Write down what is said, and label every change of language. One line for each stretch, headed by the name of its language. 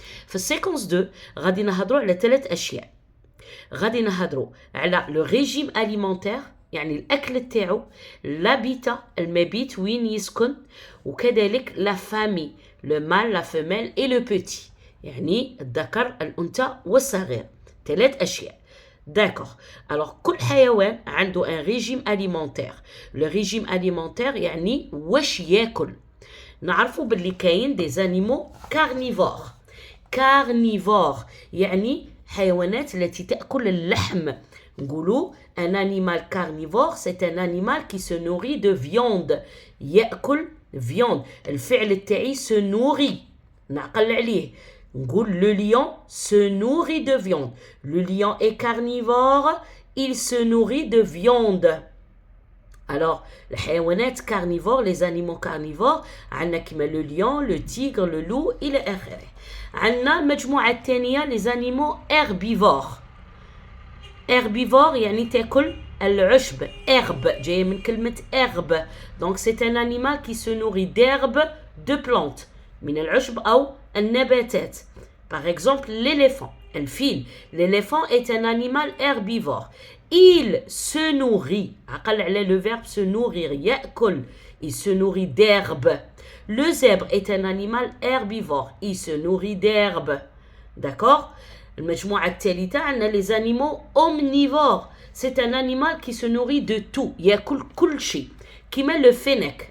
Arabic: في السيكونس 2 غادي نهضروا على 3 اشياء. غادي نهضروا على لو ريجيم اليمونتير، يعني الاكل تاعو، لابيتا المبيت وين يسكن، وكذلك لا فامي لو مال لا فيميل اي لو بوتي، يعني الذكر الانثى والصغير. 3 اشياء. داكوغ. الوغ كل حيوان عنده ان ريجيم اليمونتير. لو ريجيم اليمونتير يعني واش ياكل. نعرفوا باللي كاين دي زانيمو كارنيفور. كارنيفور يعني حيوانات التي تأكل اللحم. نقولوا
French: un animal carnivore c'est un animal qui se nourrit de viande.
Arabic: يأكل viande. الفعل تاعي
French: se nourrit،
Arabic: نعقل عليه.
French: نقول le lion se nourrit de viande. Le lion est carnivore, il se nourrit de viande. Alors, les carnivores, les animaux carnivores,
Arabic: عندنا كما
French: le lion, le tigre, le loup إلى آخره.
Arabic: عندنا المجموعة الثانية
French: les animaux herbivores.
Arabic: herbivore يعني تاكل العشب. herbe جاية من كلمة herbe.
French: Donc c'est un animal qui se nourrit d'herbes, de plantes.
Arabic: من العشب أو النباتات.
French: Par exemple l'éléphant.
Arabic: الفيل.
French: L'éléphant est un animal herbivore. Il se nourrit.
Arabic: عقل على
French: le verbe se nourrir.
Arabic: يأكل.
French: Il se nourrit d'herbe. Le zèbre est un animal herbivore. Il se nourrit d'herbe. D'accord? المجموعة الثالثة عندنا les animaux omnivores. C'est un animal qui se nourrit de tout.
Arabic: يأكل كل شيء. كما
French: le fennec.